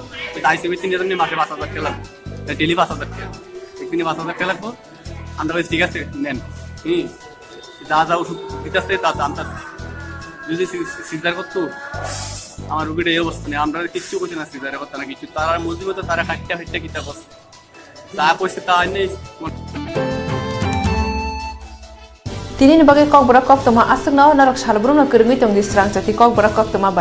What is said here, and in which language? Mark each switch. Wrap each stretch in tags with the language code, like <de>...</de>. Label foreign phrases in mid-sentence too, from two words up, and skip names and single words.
<bn>আইসিবি 3 জন মাসে 5,000 টাকা লাগবে ডেলি 5,000 টাকা একদিনে 5,000 টাকা লাগবো আমরা ঠিক আছে নেন যা যা ওষুধ দিতেছে তা আনতেছে যদি সিজার করতো আমার রুগীটা এই অবস্থা নেই আমরা কিচ্ছু করছি না সিজারে করতে না কিছু তারা মজবুত তারা হাইটটা কিতা করছে তা পয়সা তা নেই</bn> <trp>Tini ni bagai kok berak kok toma asuk nau narok salbrum na kerungi tong di serang jati kok berak kok toma bai.</trp>